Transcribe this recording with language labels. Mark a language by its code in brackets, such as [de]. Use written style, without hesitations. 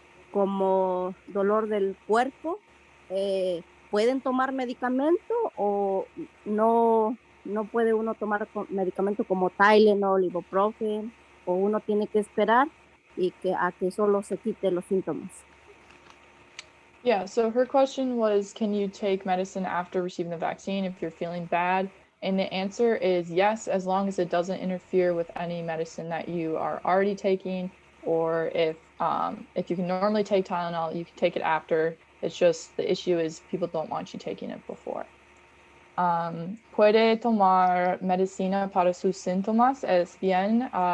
[es] como dolor del cuerpo, ¿pueden tomar medicamento o no puede uno tomar medicamento como Tylenol, ibuprofen, o uno tiene que esperar a que solo se quite los síntomas? [en] Yeah, so her question was, can you take medicine after receiving the vaccine if you're feeling bad? And the answer is yes, as long as it doesn't interfere with any medicine that you are already taking, or if you can normally take Tylenol, you can take it after. It's just the issue is people don't want you taking it before. [es] Puede tomar medicina para sus síntomas, es bien.